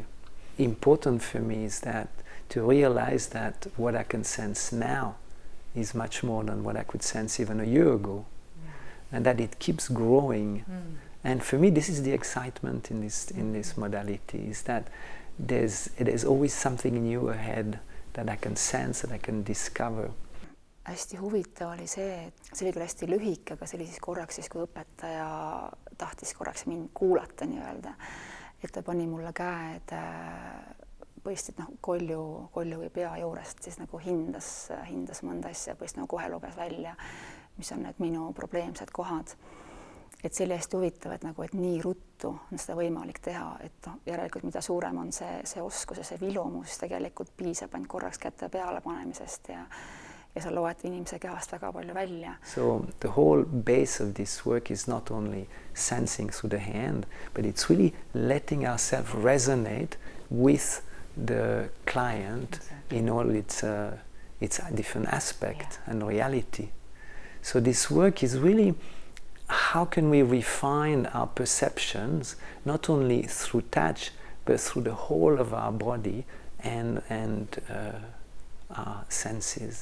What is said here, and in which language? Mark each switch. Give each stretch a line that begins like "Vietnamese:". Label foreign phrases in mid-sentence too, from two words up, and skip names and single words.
English: Important for me is that to realize that what I can sense now is much more than what I could sense even a year ago, and that it keeps growing. And for me, this is the excitement in this modality, is that there's always something new ahead that I can sense, that I can discover.
Estonian: Hästi huvitav oli see, et see oli küll hästi lühike, aga see oli siis korraks, kui õpetaja tahtis korraks mind kuulata nii-öelda, et ta pani mulle käed põhiliselt kolju või pea juurest, siis nagu hindas mõnda asja, põhiliselt nagu kohe luges välja, mis on need minu probleemsed kohad. Et see oli hästi huvitav, et nii ruttu on seda võimalik teha, et järelikult mida suurem on see oskus ja see vilumus, tegelikult piisab ainult korraks kätte peale panemisest ja ja sa loed inimese kehast väga palju välja.
English: So the whole base of this work is not only sensing through the hand, but it's really letting ourselves resonate with the client in all its different aspects and reality. So this work is really how can we refine our perceptions not only through touch but through the whole of our body and our senses.